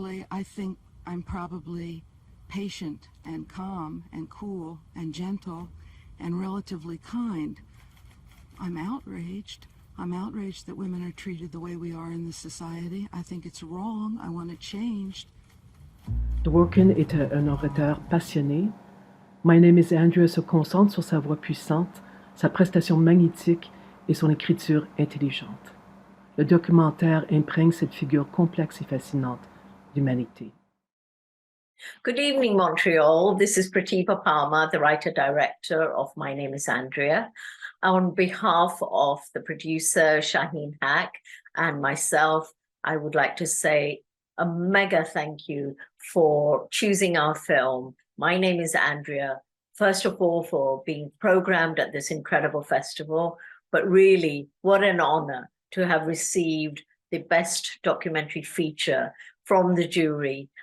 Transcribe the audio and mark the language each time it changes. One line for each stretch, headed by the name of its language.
English: I think I'm probably patient and calm and cool and gentle and relatively kind. I'm outraged. I'm outraged that women are treated the way we are in this society. I think it's wrong. I want it changed.
French: Dworkin est un orateur passionné. My Name is Andrea se concentre sur sa voix puissante, sa prestation magnétique et son écriture intelligente. Le documentaire imprègne cette figure complexe et fascinante d'humanité.
English: Good evening, Montreal. This is Pratibha Parmar, the writer-director of My Name is Andrea. On behalf of the producer, Shaheen Haque, and myself, I would like to say a mega thank you for choosing our film, My Name is Andrea, first of all, for being programmed at this incredible festival, but really, what an honor to have received the best documentary feature from the jury.